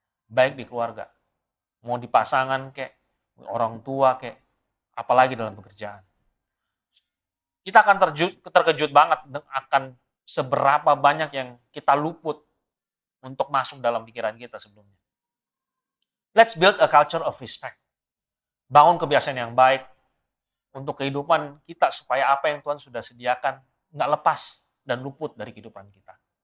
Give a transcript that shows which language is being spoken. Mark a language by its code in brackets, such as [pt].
[id] Baik di keluarga. Mau di pasangan kek, orang tua kek, apalagi dalam pekerjaan. Kita akan terkejut banget akan seberapa banyak yang kita luput untuk masuk dalam pikiran kita sebelumnya. [en] Let's build a culture of respect. [id] Bangun kebiasaan yang baik untuk kehidupan kita supaya apa yang Tuhan sudah sediakan nggak lepas dan luput dari kehidupan kita.